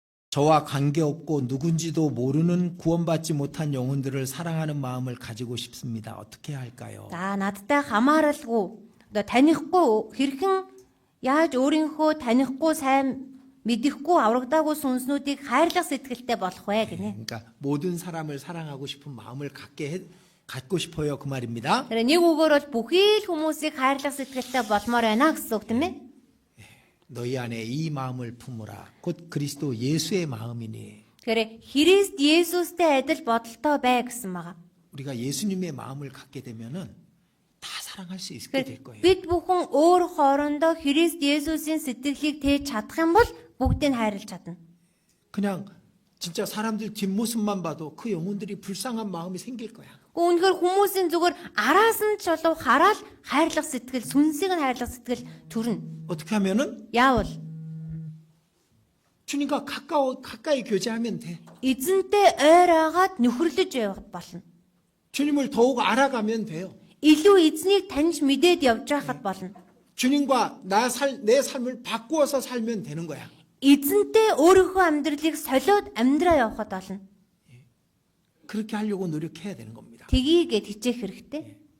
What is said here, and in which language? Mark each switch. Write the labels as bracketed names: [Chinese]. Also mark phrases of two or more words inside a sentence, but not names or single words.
[Korean] 저와 관계없고 누군지도 모르는 구원받지 못한 영혼들을 사랑하는 마음을 가지고 싶습니다. 어떻게 해야 할까요? [Mongolian] За надтай хамааралгүй одоо танихгүй хэрхэн яаж өөрийнхөө танихгүй сайн мэдэхгүй аврагдаагүй сүнснүүдийг хайрлах сэтгэлтэй болох вэ гинэ. [Korean] 그러니까 모든 사람을 사랑하고 싶은 마음을 갖고 싶어요 그 말입니다. [Mongolian] Тэр нэг үгээр бол бүхий л хүмүүсийг хайрлах сэтгэлтэй болмоор байна гэсэн үг тийм ээ. [Korean] 너희 안에 이 마음을 품으라. 곧 그리스도 예수의 마음이니. [Mongolian] Тэгэхээр Христ Есүстэй адил бодолтой бай гэсэн байгаа. [Korean] 우리가 예수님의 마음을 갖게 되면은 다 사랑할 수 있게 될 거예요. [Mongolian] Бид бүхэн өөр хоорондоо Христ Есүсийн сэтгэлийг тээж чадах юм бол бүгдийг хайрлаж чадна. [Korean] 그냥 진짜 사람들 뒷모습만 봐도 그 영혼들이 불쌍한 마음이 생길 거야. [Mongolian] Үүнхээр хүмүүсийн зүгээр араас нь ч болов хараад хайрлах сэтгэл, сүнсийг нь хайрлах сэтгэл төрнө. [Korean] 어떻게 하면은 [Mongolian] Яавал [Korean] 주님과 가까이 교제하면 돼. [Mongolian] эзэнтэй ойр агаад нөхөрлөж явах болно. [Korean] 주님을 더욱 알아가면 돼요. [Mongolian] Илүү эзнийг таньж мэдээд явж байхад болно. [Korean] 주님과 내 삶을 바꾸어서 살면 되는 거야. [Mongolian] Эзэнтэй өөрийнхөө амьдралыг солиод амьдраа явахад болно. [Korean] 그렇게 하려고 노력해야 되는 겁니다. [Mongolian] Тгийгээд хичээх хэрэгтэй.